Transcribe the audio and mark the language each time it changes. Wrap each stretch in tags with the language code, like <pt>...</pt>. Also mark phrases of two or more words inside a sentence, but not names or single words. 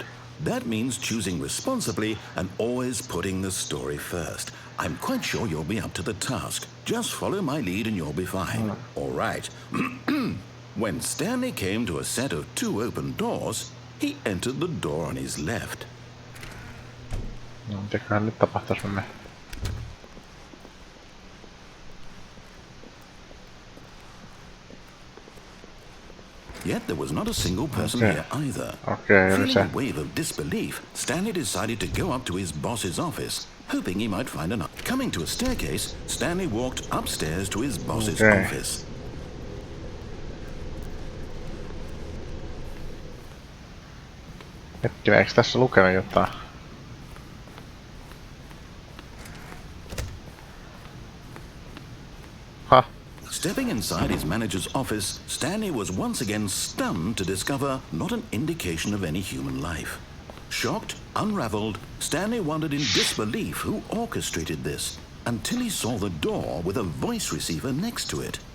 <en>That means choosing responsibly and always putting the story first. I'm quite sure you'll be up to the task. Just follow my lead and you'll be fine. All right. When Stanley came to a set of 2 open doors, he entered the door on his left.</en> <fi>No, mitäköhän nyt tapahtuisi me?</fi> <en>Yet there was not a single person here either. Okay, Feeling</en> <fi>Lisää.</fi> <en>a wave of disbelief, Stanley decided to go up to his boss's office, hoping he might find an... Coming to a staircase, Stanley walked upstairs to his boss's office.</en> <fi>Hetkinen, eikö tässä lukenut jotain?</fi> <en>Huh. Stepping inside his manager's office, Stanley was once again stunned to discover not an indication of any human life. Shocked, unraveled, Stanley wondered in disbelief who orchestrated this, until he saw the door with a voice receiver next to it.</en>